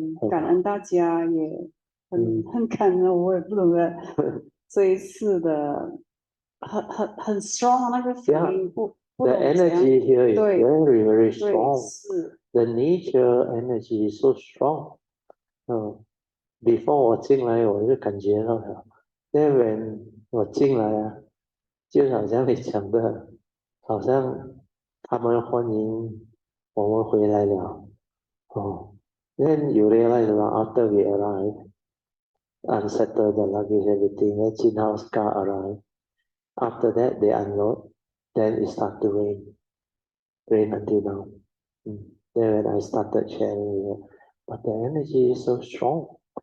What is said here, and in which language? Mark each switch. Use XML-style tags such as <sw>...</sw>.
<zh>感恩大家，也很感恩，我也不懂得。这一次的很 strong 那个 feeling，</zh> <en>The energy here is very, very strong.</en> <zh>是</zh> <en>The nature energy is so strong.</en> <zh>Before 我进来我就感觉到了，</zh> <en>then when</en> <zh>我进来就好像你讲的，好像他们欢迎我们回来了。</zh> <en>Then you realize after we arrive, unsettle the luggage, everything. Then Chin House car arrived. After that, they unload. Then it started to rain. Rain until now. Then when I started sharing, but the energy is so strong.</en>